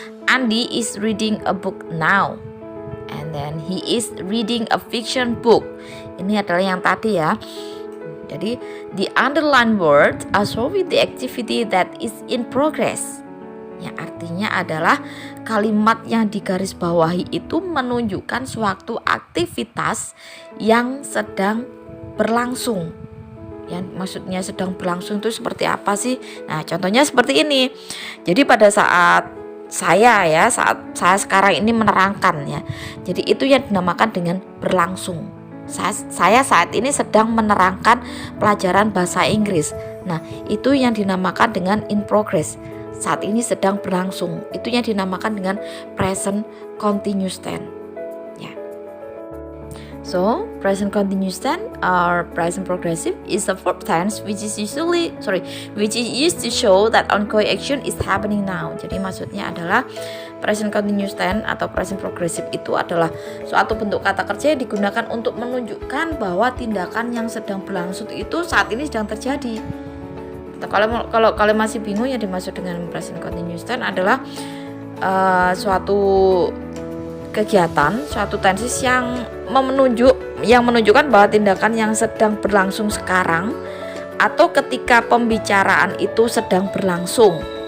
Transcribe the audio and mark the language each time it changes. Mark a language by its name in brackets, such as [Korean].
[English] Andy is reading a book now. And then he is reading a fiction book. [Indonesian] Ini adalah yang tadi ya. Jadi [English] the underlined words are showing the activity that is in progress. [Indonesian] Yang artinya adalah kalimat yang digarisbawahi itu menunjukkan suatu aktivitas yang sedang berlangsung. Yang maksudnya sedang berlangsung itu seperti apa sih? Nah, contohnya seperti ini. Jadi pada saat saya sekarang ini menerangkan ya. Jadi itu yang dinamakan dengan berlangsung. Saya saat ini sedang menerangkan pelajaran bahasa Inggris. Nah, itu yang dinamakan dengan in progress. Saat ini sedang berlangsung. Itu yang dinamakan dengan present continuous tense. Ya. [English] So, present continuous tense or present progressive is a verb tense which is used to show that ongoing action is happening now. [Indonesian] Jadi maksudnya adalah present continuous tense atau present progressive itu adalah suatu bentuk kata kerja yang digunakan untuk menunjukkan bahwa tindakan yang sedang berlangsung itu saat ini sedang terjadi. Kalau kalian masih bingung, yang dimaksud dengan present continuous tense adalah suatu kegiatan, suatu tenses yang menunjukkan bahwa tindakan yang sedang berlangsung sekarang atau ketika pembicaraan itu sedang berlangsung.